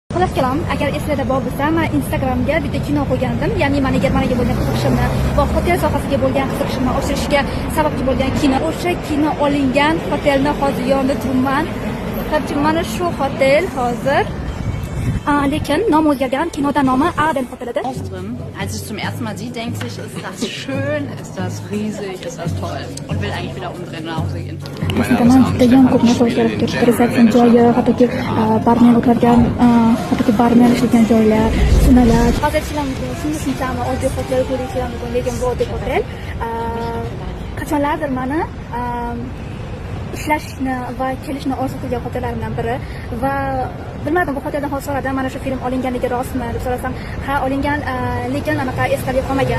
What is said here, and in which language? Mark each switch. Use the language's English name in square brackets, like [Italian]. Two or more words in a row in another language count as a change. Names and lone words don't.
[Uzbek] xullas kalom, agar esingizda bor bo'lsa, men Instagramga bitta kino qo'ygandim, ya'ni meni Germaniyaga bo'lgan qiziqishimni va hotel sohasiga bo'lgan qiziqishimni oshirishga sababchi bo'lgan kino. O'sha kino olingan hotelni hozir yonida turibman. Mana shu hotel hozir lekin nomi o'zgargan, kinoda nomi Arden Hotel edi. [German] Als ich zum ersten Mal sie, denkt sich, ist das schön, ist das riesig, ist das toll und will eigentlich wieder umdrehen und nach Hause gehen. [Uzbek] Judayam ko'p narsa o'zgarib ketdi. Resepsiyon joyi, hattoki barmen o'tirgan, hattoki barmen ishlagan joylar, sunalar. Hozir sizlarga oddiy hotel ko'rishim mumkin, lekin bu oddiy hotel. Qachonlardir meni ishlashni va kelishni orzu qilgan hotellarimdan biri va bilmadim, bu hoteldan hozir so'radim, mana shu film olinganligi rostmi deb so'rasam, ha olingan, lekin anaqa esdalik qolmagan.